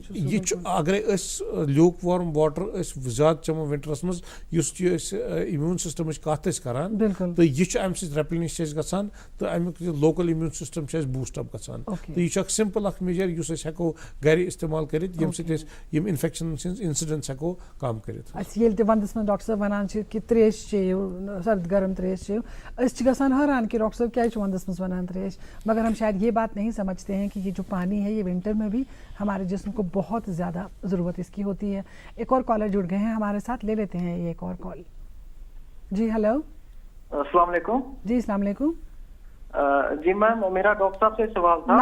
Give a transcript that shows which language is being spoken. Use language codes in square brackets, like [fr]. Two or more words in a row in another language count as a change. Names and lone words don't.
[ks] یہِ چھُ اگرے أسۍ [en] lukewarm water [ks] أسۍ زیادٕ چٮ۪مو ونٹرس منٛز, یُس یہِ أسۍ [en] immune system's [ks] کتھ ٲسۍ کران, تہٕ یہِ چھُ امہِ سۭتۍ ریپلنش چھِ اَسہِ گژھان تہٕ امیُک یہِ لوکل [en] immune system [ks] چھُ اَسہِ [en] boost up [ks] گژھان. تہٕ یہِ چھُ اکھ سمپل اکھ میجر یُس أسۍ ہٮ۪کو گرِ استعمال کٔرِتھ, ییٚمہِ سۭتۍ أسۍ یِم انفیکشن ہٕنٛز انسیڈنس ہٮ۪کو کم کٔرِتھ. اَسہِ ییٚلہِ تہِ ونٛدس منٛز ڈاکٹر صٲب ونان چھِ کہِ تریش چیٚیِو, سرد گرم تریش چیٚیِو, أسۍ چھِ گژھان حٲران کہِ ڈاکٹر ڈاکٹر صاحب کیا وَندس منٛز ون تریش, [ur] مگر ہم شاید یہ بات نہیں سمجھتے ہیں کہ یہ جو پانی ہے یہ ونٹر میں بھی ہمارے جسم کو بہت زیادہ ضرورت اس کی ہوتی ہے. ایک اور کالر جڑ گئے ہیں ہمارے ساتھ، لے لیتے ہیں یہ ایک اور کال. جی ہیلو. السلام علیکم. جی السلام علیکم. جی میم، میرا ڈاکٹر صاحب سے سوال تھا.